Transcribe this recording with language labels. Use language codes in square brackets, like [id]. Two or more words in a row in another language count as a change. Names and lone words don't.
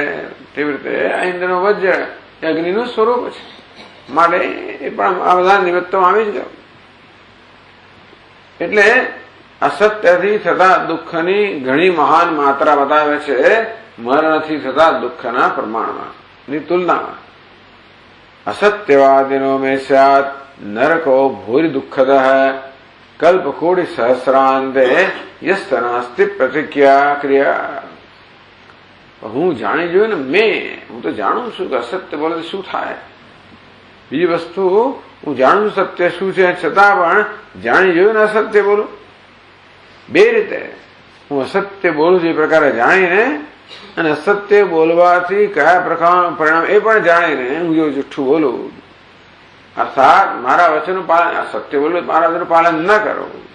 [gu] તેવી રીતે આ ઇન્દ્રનું વજ્ર એ અગ્નિનું સ્વરૂપ છે. માટે એ પણ આ બધા નિમિત્તોમાં આવી જ ગયો. એટલે અસત્યથી થતા દુઃખની ઘણી મહાન માત્રા બતાવે છે મરણથી થતા દુઃખના પ્રમાણમાં ની તુલનામાં. [sa] असत्यवादिनो में स्यात् नरको भूरि दुःखद कल्पकोटि सहस्रांते यस्तनास्ति प्रतिज्ञा क्रिया. [gu] હું જાણી જોયું ને હું તો જાણું છું કે અસત્ય બોલે શું થાય. બીજી વસ્તુ હું જાણું છું સત્ય શું છે છતાં પણ જાણી જોયું ને અસત્ય બોલું. બે રીતે હું અસત્ય બોલું છું એ પ્રકારે જાણીને અને અસત્ય બોલવાથી કયા પ્રકારનું પરિણામ એ પણ જાણીને હું જો જુઠ્ઠું બોલું અર્થાત મારા વચનનું પાલન અસત્ય બોલું મારા વચનનું પાલન ન કરું.